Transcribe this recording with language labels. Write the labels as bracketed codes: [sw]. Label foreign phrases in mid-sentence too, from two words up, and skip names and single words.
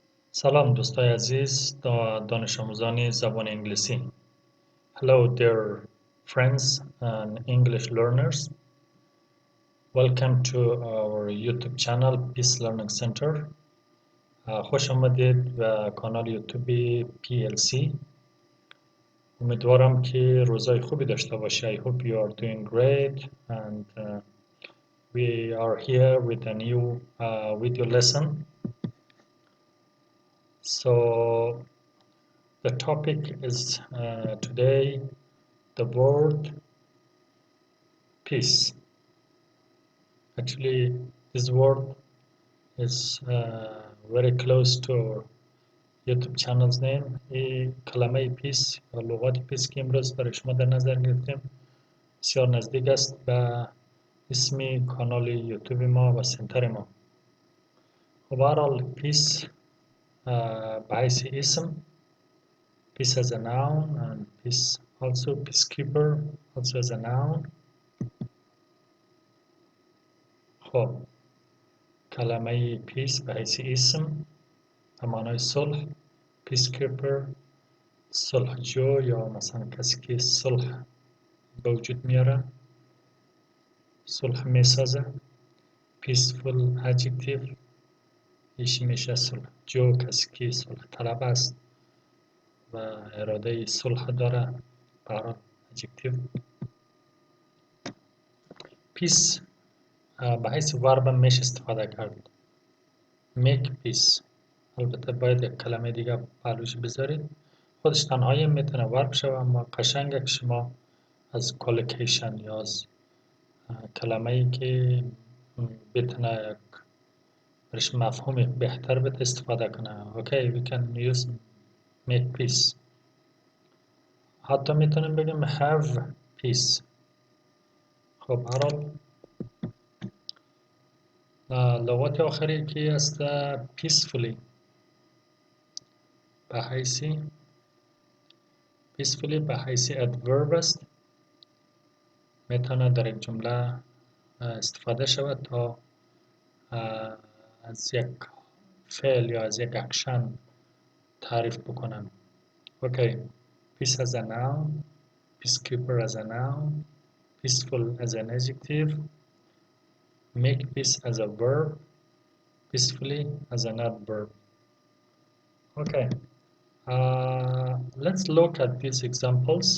[fa] سلام دوستای عزیز دانش آموزان زبان انگلیسی. [en] Hello dear friends and English learners. Welcome to our YouTube channel Peace Learning Center. [fa] خوش آمدید به کانال یوتیوب PLC. امیدوارم که روزای خوبی داشته باشی. [en] I hope you are doing great and we are here with a new video lesson. So the topic is today the word peace. Actually, this word is very close to our YouTube channel's name. [fa] این کلمه پیس یا لغات پیس که امروز برای شما در نظر گرفتیم بسیار نزدیک است به اسم کانال یوتیوب ما و سنتر ما. خب برحال پیس به حیث اسم [en] peace as a noun and peace also peacekeeper also as a noun. [fa] خب کلمه پیس به حیث اسم به معنای صلح، پیسکیپر صلحجو یا مثلا کسی که صلح به وجود میاره، صلح میسازه. [en] peaceful adjective [fa] ایش میشه صلحجو، کسی که صلح طلب است و اراده صلح داره. برای ادجکتیو پیس به حیث ورب میشه استفاده کرد. [en] make peace. [fa] البته باید یک کلمه دیگه پهلوش بذارید. خودش تنهایی میتونه ورب شود، اما قشنگه که شما از کالوکیشن یا از کلمه ای که بتونه یک برش مفهوم بهتر بده استفاده کنه. [en] اوکی we can use make peace. [fa] حتی میتونیم بگیم [en] have peace. [fa] خب هرحال لغات آخری که است peacefully به حیثی peacefully به حیث adverb است. میتونه در یک جمله استفاده شود تا از یک فعل یا از یک اکشن تعریف بکنن. [en] اوکی peace as a noun, peacekeeper as a noun, peaceful as an adjective, make peace as a verb, peacefully as an adverb. Okay, let's look at these examples.